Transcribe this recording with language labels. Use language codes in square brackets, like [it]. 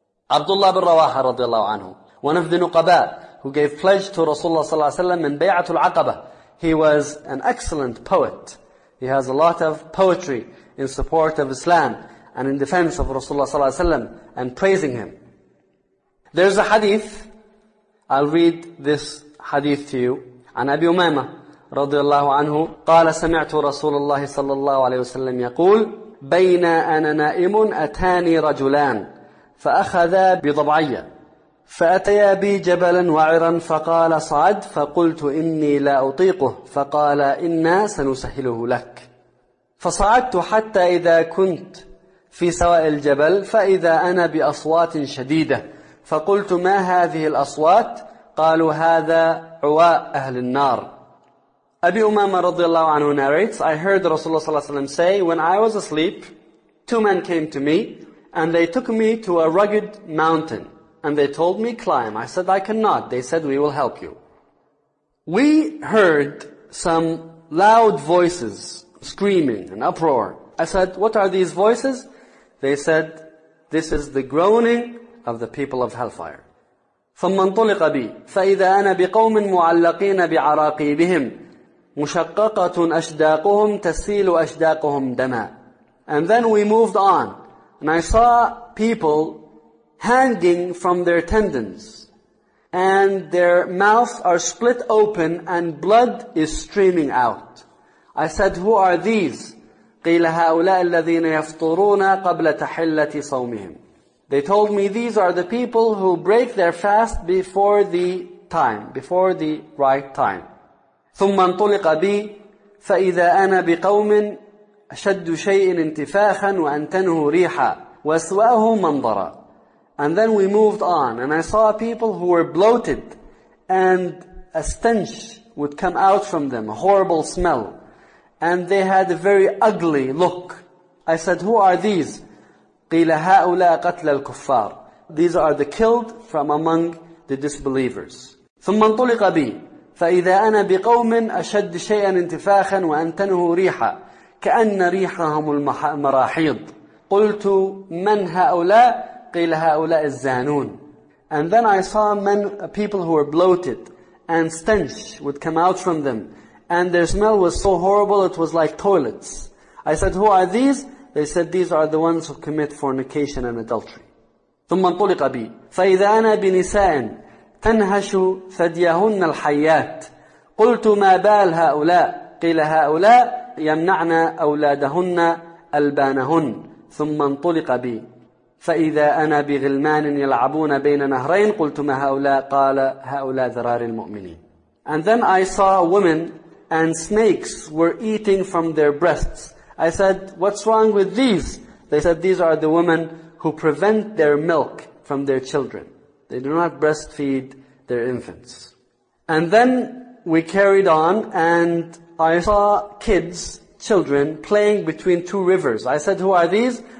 [en] Abdullah bin Rawaha radiallahu anhu, one of the nuqaba who gave pledge to Rasulullah صلى الله عليه وسلم in Bay'atul Aqaba. He was an excellent poet. He has a lot of poetry in support of Islam and in defense of Rasulullah صلى الله عليه وسلم and praising him. There's a hadith. I'll read this hadith to you. [ar] عن أبي أمامة رضي الله عنه قال سمعت رسول الله صلى الله عليه وسلم يقول بين أنا نائم أتاني رجلان فأخذا بضبعي فأتيا بي جبلا وعرا فقال صعد فقلت إني لا أطيقه فقال إنا سنسهله لك فصعدت حتى إذا كنت في سواء الجبل فإذا أنا بأصوات شديدة فقلت ما هذه الأصوات قالوا هذا عواء أهل النار. [en] Abi Umama radiallahu anhu narrates, I heard Rasulullah sallallahu alayhi wa sallam say, when I was asleep, two men came to me and they took me to a rugged mountain and they told me, climb. I said, I cannot. They said, we will help you. We heard some loud voices screaming and uproar. I said, what are these voices? They said, this is the groaning of the people of hellfire. [ar] ثم انطلق بي فإذا أنا بقوم معلقين بعراقيبهم مشققة أشداقهم تسيل أشداقهم دما. [en] And then we moved on, and I saw people hanging from their tendons, and their mouths are split open, and blood is streaming out. I said, who are these? [ar] قيل هؤلاء الذين يفطرون قبل تحلة صومهم. [en] They told me, these are the people who break their fast before the time, before the right time. [ar] ثم انطلق بي فإذا أنا بقوم أشد شيء انتفاخا وأنتنه ريحا وأسوأه منظرا. [en] And then we moved on, and I saw people who were bloated, and a stench would come out from them, a horrible smell, and they had a very ugly look. I said, who are these? قيل هؤلاء قتل الكفار. These are the killed from among the disbelievers. [ar] ثم انطلق بي فإذا أنا بقوم أشد شيئا انتفاخا وأنتنه ريحا كأن ريحهم المراحيض. قلت من هؤلاء؟ قيل هؤلاء الزانون. [en] And then I saw men, people who were bloated, and stench would come out from them, and their smell was so horrible it was like toilets. I said, who are these? They said, these are the ones who commit fornication and adultery. [ar] ثم انطلق بي فإذا أنا بنساء تنهش ثديهن الحيات قلت ما بال هؤلاء قيل هؤلاء يمنعن أولادهن ألبانهن ثم انطلق بي فإذا أنا بغلمان يلعبون بين نهرين قلت ما هؤلاء؟ قال هؤلاء ذرار المؤمنين. [en] And then I saw women and snakes were eating from their breasts. I said, what's wrong with these? They said, these are the women who prevent their milk from their children. They do not breastfeed their infants. And then we carried on and I saw kids, children, playing between two rivers. I said, who are these?